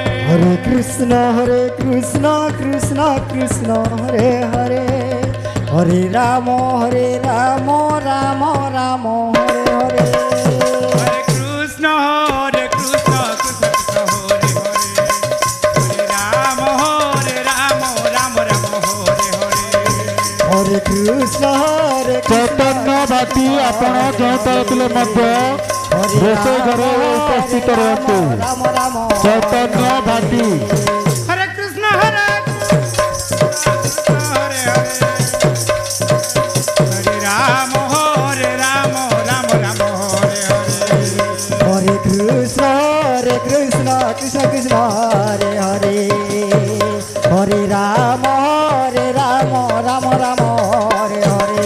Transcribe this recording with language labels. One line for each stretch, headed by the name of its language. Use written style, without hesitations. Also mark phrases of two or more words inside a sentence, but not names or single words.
Sanskrit: হরে কৃষ্ণ কৃষ্ণ হরে হরে হরে রাম রাম হরে হরে হরে কৃষ্ণ কৃষ্ণ হরে হরে হরে রাম রাম হরে হরে হরে কৃষ্ণ
Odia: চৈতন্য ভাতি ଆପଣ ଯେଉଁ ତରଫିଲେ ମଧ୍ୟ ରୋଷେଇ ଘରେ ଉପସ୍ଥିତ ରୁହନ୍ତୁ।
Sanskrit: রাম
Odia: ଚୈତন্য ଭାତି
Sanskrit: হরে কৃষ্ণ হরে হরে হরে রাম রাম হরে হরে হরে কৃষ্ণ কৃষ্ণ হরে হরে হরে রাম রাম হরে হরে